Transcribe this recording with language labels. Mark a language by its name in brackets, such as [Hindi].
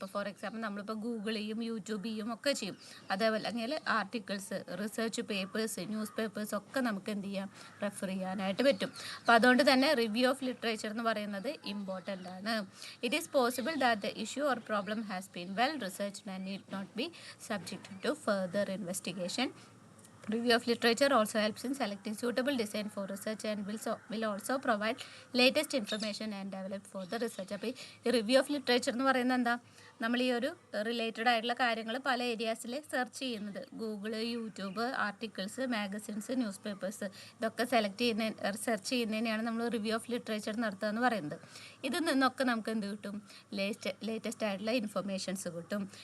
[Malayalam] ഇപ്പോൾ for example നമ്മളിപ്പോൾ Google ചെയ്യും, യൂട്യൂബ് ചെയ്യും ഒക്കെ ചെയ്യും. അതേപോലെ അല്ലെങ്കിൽ articles, research papers, news papers ഒക്കെ നമുക്ക് എന്ത് ചെയ്യാം? റെഫർ ചെയ്യാനായിട്ട് പറ്റും. അപ്പോൾ അതുകൊണ്ട് തന്നെ റിവ്യൂ ഓഫ് ലിറ്ററേച്ചർ എന്ന് പറയുന്നത് ഇമ്പോർട്ടൻ്റ് ആണ്. [English] It is possible that the issue or problem has been well researched and need not be subjected to further investigation. Review of literature also helps in selecting suitable design for research and will also provide latest information and develop further research. [Malayalam] അപ്പോൾ ഈ review of literature എന്ന് പറയുന്നത് എന്താ? നമ്മൾ ഈ ഒരു related ആയിട്ടുള്ള കാര്യങ്ങൾ പല ഏരിയാസിൽ സെർച്ച് ചെയ്യുന്നത്, Google, YouTube, articles, magazines, news papers, ഇതൊക്കെ സെർച്ച് ചെയ്യുന്നതിനെയാണ് നമ്മൾ റിവ്യൂ ഓഫ് ലിറ്ററേച്ചർ നടത്തുക എന്ന് പറയുന്നത്. ഇതിൽ നിന്നൊക്കെ നമുക്ക് എന്ത് കിട്ടും? ലേറ്റസ്റ്റ് ആയിട്ടുള്ള ഇൻഫർമേഷൻസ് കിട്ടും.